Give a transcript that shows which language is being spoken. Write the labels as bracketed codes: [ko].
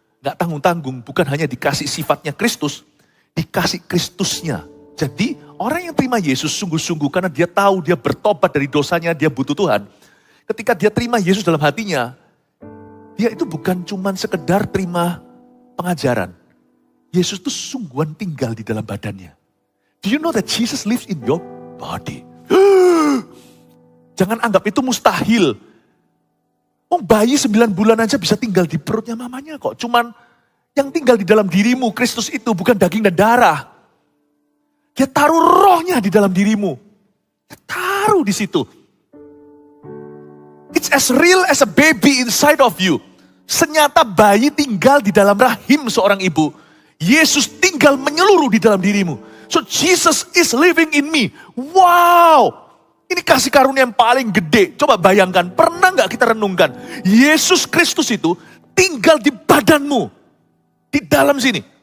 [id] Gak tanggung-tanggung, bukan hanya dikasih sifatnya Kristus, dikasih Kristusnya. Jadi orang yang terima Yesus sungguh-sungguh karena dia tahu dia bertobat dari dosanya, dia butuh Tuhan. Ketika dia terima Yesus dalam hatinya, dia itu bukan cuma sekedar terima pengajaran. Yesus itu sungguhan tinggal di dalam badannya. [en] Do you know that Jesus lives in your body? [id] Jangan anggap itu mustahil. Bayi 9 bulan aja bisa tinggal di perutnya mamanya kok. Cuman yang tinggal di dalam dirimu, Kristus itu bukan daging dan darah. Dia taruh rohnya di dalam dirimu. Dia taruh di situ. [en] It's as real as a baby inside of you. [id] Senyata bayi tinggal di dalam rahim seorang ibu. Yesus tinggal menyeluruh di dalam dirimu. [en] So Jesus is living in me. Wow! [id] Ini kasih karunia yang paling gede. Coba bayangkan, pernah gak kita renungkan? Yesus Kristus itu tinggal di badanmu. Di dalam sini.